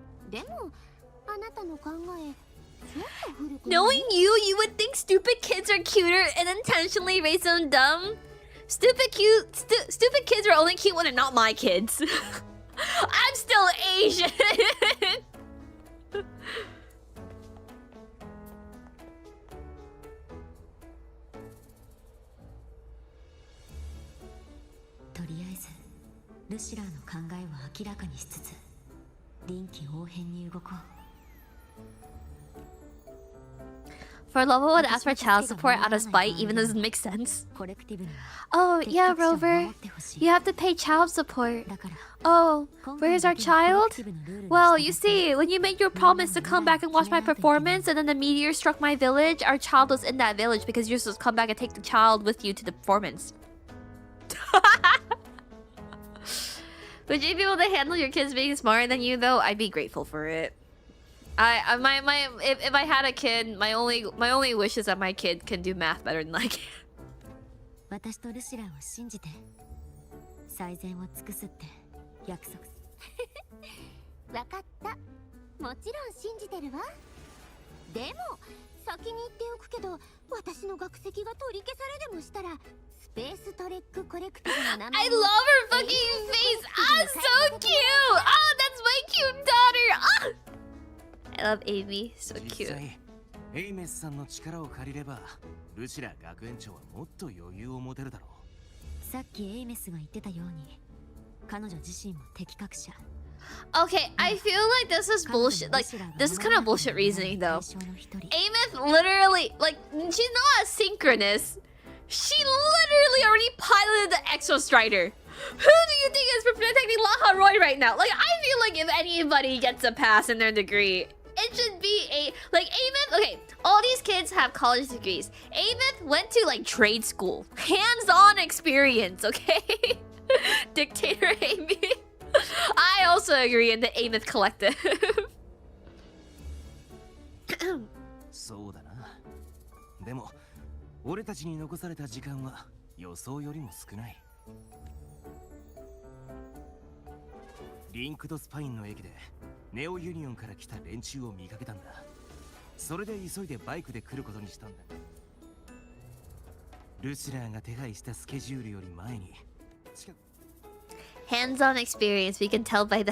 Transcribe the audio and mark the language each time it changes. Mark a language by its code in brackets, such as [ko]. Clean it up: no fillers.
[ja] でもあなたの考えちょっと古くない？ [en] Knowing you would think stupid kids are cuter and intentionally raise them dumb. Stupid kids are only cute when they're not my kids. I'm still Asian. [ja] とりあえずルシラーの考えを明らかにしつつ臨機応変に動こう。 [en] For Lobo would ask for child support out of spite, even though it doesn't make sense. Oh, yeah, Rover. You have to pay child support. Oh, where's our child? Well, you see, when you made your promise to come back and watch my performance and then the meteor struck my village, our child was in that village because you're supposed to come back and take the child with you to the performance. Would you be able to handle your kids being smarter than you, though? I'd be grateful for it. If I had a kid, my only wish is that my kid can do math better than I can. [ja] 私とルシラーを信じて最善を尽くすって約束。わかった。もちろん信じてるわ。でも先に言っておくけど、私の学籍が取り消されでもしたらスペーストレックコレクティブの名前 [en] I love her fucking face. Ah, so cute. Oh, that's my cute daughter. Ah. I love Amy. So [ja] 実 [en] cute. [ja] 際エイメスさんの力を借りればルシラ学園長はもっと余裕を持てるだろう。さっきエイメスが言ってたように彼女自身も適格者。 [en] Okay, I feel like this is bullshit. Like, this is kind of bullshit reasoning, though. Ameth literally, like, she's not asynchronous. She literally already piloted the Exo Strider. Who do you think is protecting Laha Roy right now? Like, I feel like if anybody gets a pass in their degree, it should be Amith. Okay, all these kids have college degrees. Amith went to like trade school, hands-on experience. Okay, Dictator Amy. I also agree in the Amith collective. [ja] そうだな。でも俺たちに残された時間は予想よりも少ない。リンクとスパインの駅でネオユニオンから来た連中を見かけたんだ。それで急いでバイクで来ることにしたんだ。ルシラーが手配したスケジュールより前に。 [en] Hands-on experience, we can tell by that.